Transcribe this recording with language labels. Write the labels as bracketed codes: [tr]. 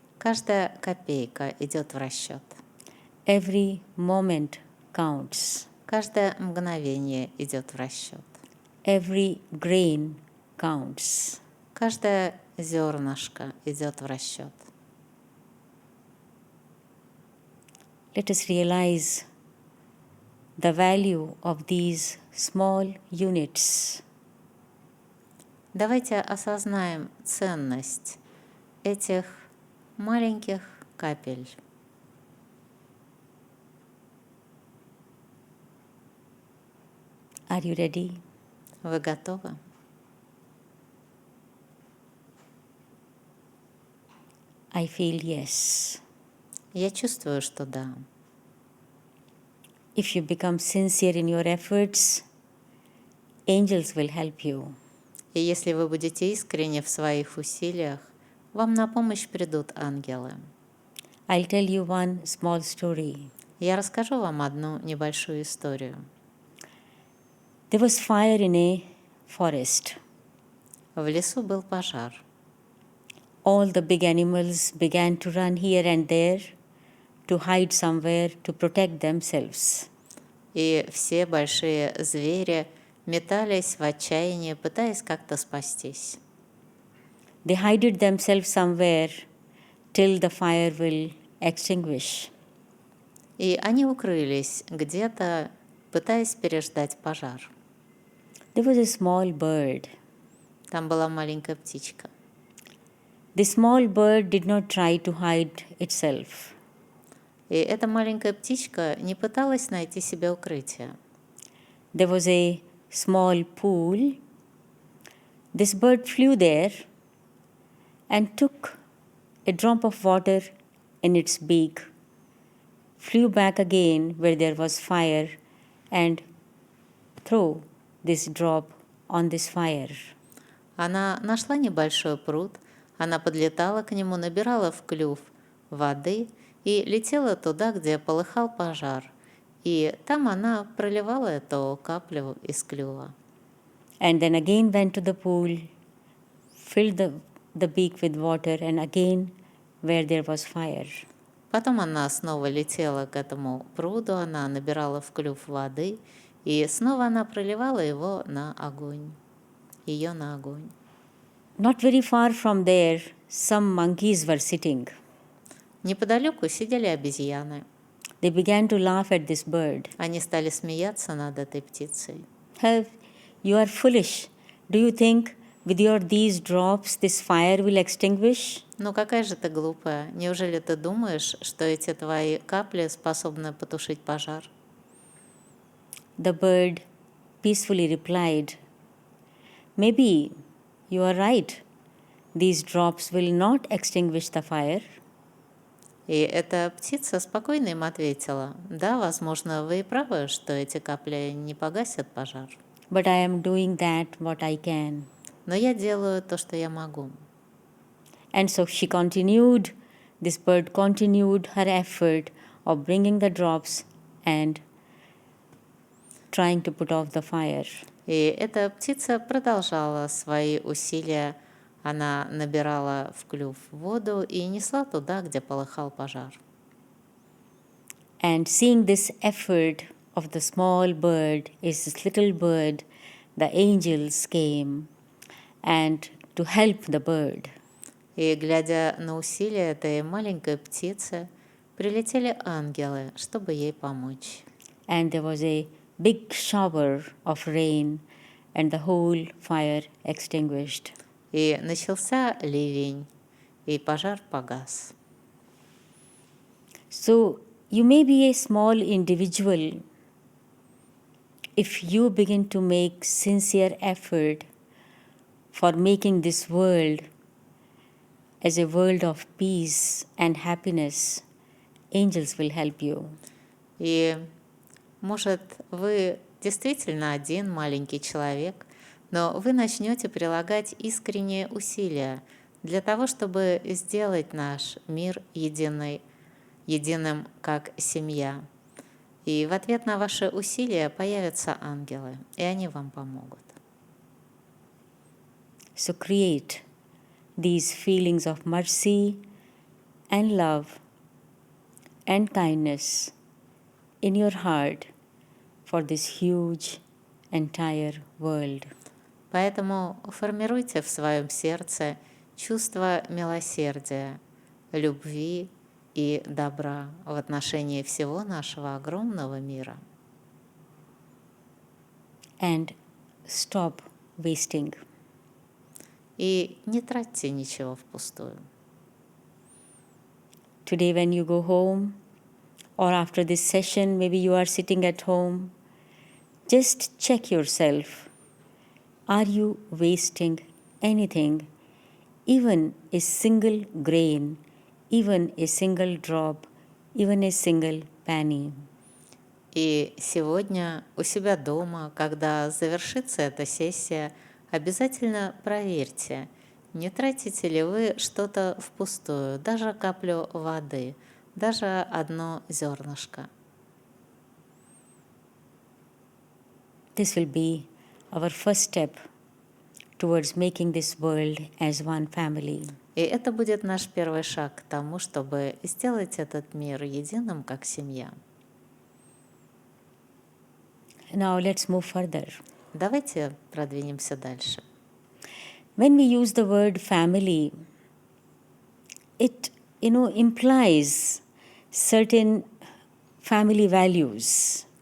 [ru] Каждая копейка идет в расчет. [en] Every moment counts. [ru] Каждое мгновение идет в расчет. [en] Every grain counts. [ru] Каждое зернышко идет в расчет. [en] Let us realize the value of these small units. [ru] Давайте осознаем ценность этих маленьких капель. [en] Are you ready? [ru] Вы готовы? [en] I feel yes. [ru] Я чувствую, что да. [en] If you become sincere in your efforts, angels will help you. [ru] И если вы будете искренни в своих усилиях, вам на помощь придут ангелы. [en] I'll tell you one small story. [ru] Я расскажу вам одну небольшую историю. [en] There was fire in a forest. [ru] В лесу был пожар. [en] All the big animals began to run here and there to hide somewhere to protect themselves. [ru] И все большие звери метались в отчаянии, пытаясь как-то спастись. [en] They hid themselves somewhere till the fire will extinguish. [ru] И они укрылись где-то, пытаясь переждать пожар. [en] There was a small bird. [ru] Там была маленькая птичка. [en] The small bird did not try to hide itself. [ru] И эта маленькая птичка не пыталась найти себе укрытие. [en] There was a small pool. This bird flew there and took a drop of water in its beak, flew back again where there was fire, and threw this drop on this fire. [ru] Она нашла небольшой пруд, она подлетала к нему, набирала в клюв воды и летела туда, где полыхал пожар. И там она проливала эту каплю из клюва. [en] And then again went to the pool, filled the beak with water, and again where there was fire. [ru] Потом она снова летела к этому пруду, она набирала в клюв воды, и снова она проливала его на огонь, ее на огонь. [en] Not very far from there, some monkeys were sitting. [ru] Неподалеку сидели обезьяны. [en] They began to laugh at this bird. [ru] Они стали смеяться над этой птицей. [en] "Hey, you are foolish. Do you think with these drops this fire will extinguish?" [ru] Ну какая же ты глупая. Неужели ты думаешь, что эти твои капли способны потушить пожар? [en] The bird peacefully replied, "Maybe you are right. These drops will not extinguish the fire." [ru] И эта птица спокойно им ответила: да, возможно, вы и правы, что эти капли не погасят пожар. [en] But I am doing that what I can. [ru] Но я делаю то, что я могу. [en] And so she continued, this bird continued her effort of bringing the drops and trying to put off the fire. [ru] И эта птица продолжала свои усилия. Она набирала в клюв воду и несла туда, где полыхал пожар. [en] And seeing this effort of the small bird, is this little bird, the angels came and to help the bird. [ru] И, глядя на усилия этой маленькой птицы, прилетели ангелы, чтобы ей помочь. [en] And there was a big shower of rain, and the whole fire extinguished. [ru] И начался ливень, и пожар погас. [en] So you may be a small individual. If you begin to make sincere effort for making this world as a world of peace and happiness, angels will help you. [ru] И, может, вы действительно один маленький человек, но вы начнете прилагать искренние усилия для того, чтобы сделать наш мир единым как семья. И в ответ на ваши усилия появятся ангелы, и они вам помогут. [en] So create these feelings of mercy and love and kindness in your heart for this huge entire world. [ru] Поэтому формируйте в своем сердце чувство милосердия, любви и добра в отношении всего нашего огромного мира. [en] And stop wasting. [ru] И не тратьте ничего впустую. [en] Today when you go home or after this session, maybe you are sitting at home, just check yourself. Are you wasting anything, even a single grain, even a single drop, even a single penny? [ru] И сегодня у себя дома, когда завершится эта сессия, обязательно проверьте, не тратите ли вы что-то впустую, даже каплю воды, даже одно зернышко. [en] This will be our first step towards making this world as one family. [ru] И это будет наш первый шаг к тому, чтобы сделать этот мир единым, как семья. [en] Now let's move further. [ru] Давайте продвинемся дальше. [en] When we use the word family, it implies certain family values.